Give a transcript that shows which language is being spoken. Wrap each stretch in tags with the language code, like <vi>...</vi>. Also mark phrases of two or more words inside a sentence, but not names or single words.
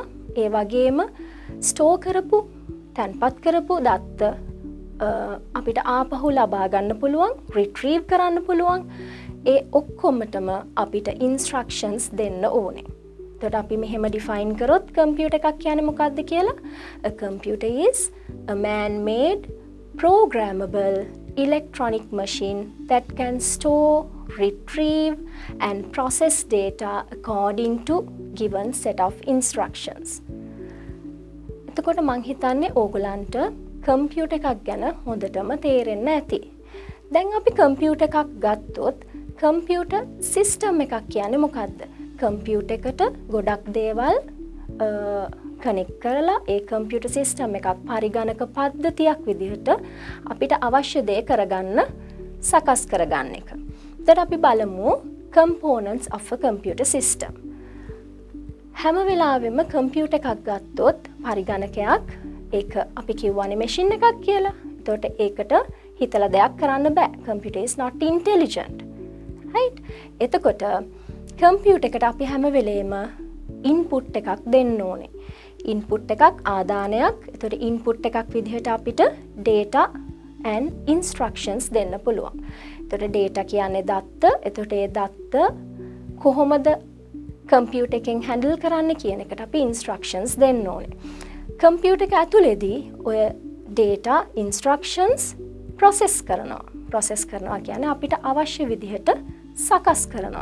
<si>ඒ වගේම store කරපු, තැන්පත් කරපු දත්ත අපිට ආපහු ලබා ගන්න පුළුවන්, retrieve කරන්න පුළුවන්. ඒ ඔක්කොමටම අපිට instructions දෙන්න ඕනේ. එතකොට අපි මෙහෙම define කරොත් computer එකක් කියන්නේ මොකක්ද කියලා?</si> <en>A computer is a man-made programmable electronic machine that can store, retrieve and process data according to given set of instructions.</en> <si>එතකොට මං හිතන්නේ ඕගොල්ලන්ට කම්පියුටර් එකක් ගැන හොඳටම තේරෙන්න ඇති. දැන් අපි කම්පියුටර් එකක් ගත්තොත්</si> <en>computer system</en> <si>එකක් කියන්නේ මොකක්ද? කම්පියුටර් එකට ගොඩක් දේවල් කනෙක්ට් කරලා ඒ</si> <en>computer system</en> <si>එකක් පරිගණක පද්ධතියක් විදිහට අපිට අවශ්‍ය දේ කරගන්න සකස් කරගන්න එක. එතකොට අපි බලමු</si> <en>components of a computer system.</en> <si>හැම වෙලාවෙම කම්පියුටර් එකක් ගත්තොත් පරිගණකයක් ඒක අපි කියවනේ මැෂින් එකක් කියලා. එතකොට ඒකට හිතලා දෙයක් කරන්න බෑ.</si> <en>Computer is not intelligent. right?</en> <si>එතකොට කම්පියුටර් එකට අපි හැම වෙලේම input එකක් දෙන්න ඕනේ. input එකක් ආදානයක්. එතකොට input එකක් විදිහට අපිට</si> <en>data and instructions</en> <si>දෙන්න පුළුවන්. එතකොට data කියන්නේ දත්ත. එතකොට ඒ දත්ත කොහොමද කම්පියුටර් එකෙන් handle කරන්න කියන එකට අපි instructions දෙන්න ඕනේ. කම්පියුටර් එක ඇතුලේදී ඔය</si> <en>data instructions process</en> <si>කරනවා කියන්නේ අපිට අවශ්‍ය විදිහට සකස් කරනවා.</si>